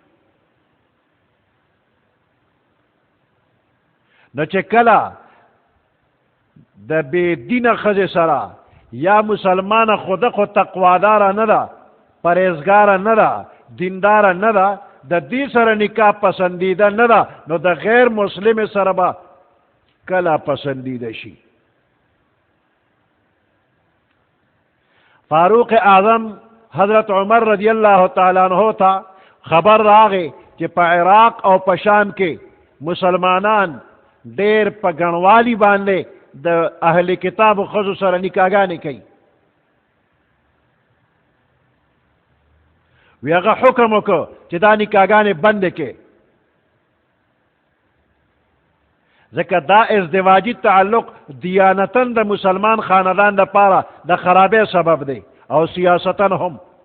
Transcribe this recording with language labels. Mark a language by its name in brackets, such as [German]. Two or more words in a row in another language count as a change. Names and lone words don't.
[Pashto] نو چې کله د بې دینه ښځې سره یا مسلمانه خوده خو تقواداره نه ده، پرهیزګاره نه ده، دینداره نه ده، د دې سره نکاح پسندیده نه ده، نو د غیر مسلم سره به کله پسندیده شي. فاروق اعظم حضرت عمر [Arabic] رضی اللہ تعالی عنہ [Pashto] تا خبر راغی چې په عراق او په شام کې مسلمانان ډېر په ګڼوالي باندې د اهل کتابو ښځو سره نکاحګانې کوي. وی هغه حکم وکړ چې دا نکاحګانې بندې کړي، ځکه دا ازدواجی تعلق دیانتن د مسلمان خاندان دپاره د خرابۍ سبب دی او سیاستن هم.